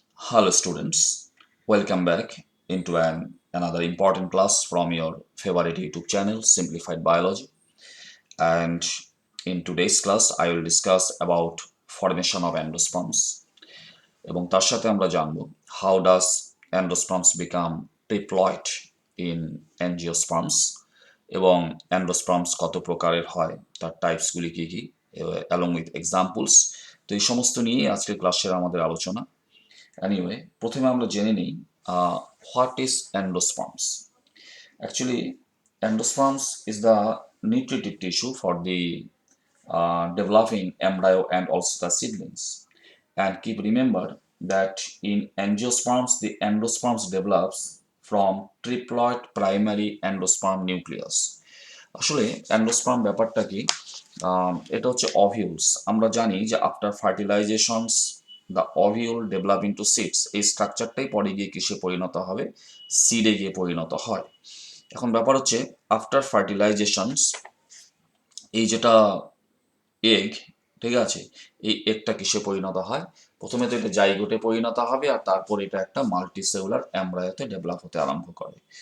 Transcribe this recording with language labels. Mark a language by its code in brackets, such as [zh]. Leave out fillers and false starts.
[en] Hello students, welcome back into another important class from your favorite YouTube channel Simplified Biology, and in today's class I will discuss about formation of endosperms এবং তার সাথে আমরা জানব how does endosperms become diploid in angiosperms এবং endosperms কত প্রকারের হয় তার টাইপসগুলি কি কি along with examples। [bn] তো এই সমস্ত নিয়ে আজকের ক্লাসের আমাদের আলোচনা। Anyway, প্রথমে আমরা জেনে নিই what is endosperms. [en] Actually, endosperms is the nutritive tissue for the developing embryo and also the seedlings. And keep remember that in angiosperms, the endosperms develops from triploid primary endosperm nucleus. [bn] আসলে অ্যান্ডোস্পার্ম ব্যাপারটা কি, এটা হচ্ছে অভিউলস। আমরা জানি যে after ফার্টিলাইজেশনস the অভিউল develop into seeds, এই স্ট্রাকচারটাই পরে গিয়ে কিসে পরিণত হবে, সিডে গিয়ে পরিণত হয়। এখন ব্যাপার হচ্ছে আফটার ফার্টিলাইজেশনস এই যেটা এগ, ঠিক আছে, এই এগটা কিসে পরিণত হয়, প্রথমে তো এটা জাইগোটে পরিণত হবে আর তারপর এটা একটা মাল্টিসেলুলার এমব্রায়োতে ডেভেলপ হতে আরম্ভ করে।